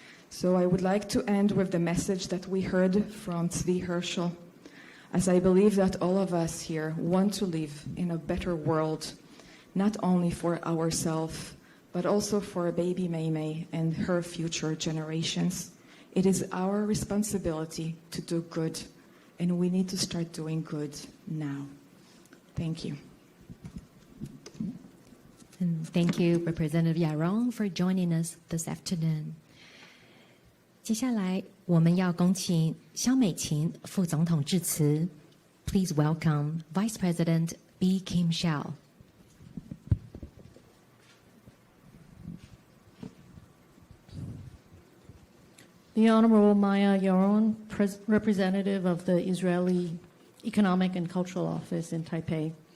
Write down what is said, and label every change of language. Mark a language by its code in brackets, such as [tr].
[en] So I would like to end with the message that we heard from Tswi Herschel, as I believe that all of us here want to live in a better world, not only for ourselves, but also for baby Mei and her future generations. It is our responsibility to do good, and we need to start doing good now. Thank you. And thank you, Representative Yaron, for joining us this afternoon. [zh] 接下来我们要恭请萧美琴副总统致辞。 [en] Please welcome Vice President B. Kim Hsiao. The Honorable Maya Yaron, representative of the Israeli Economic and Cultural Office in Taipei.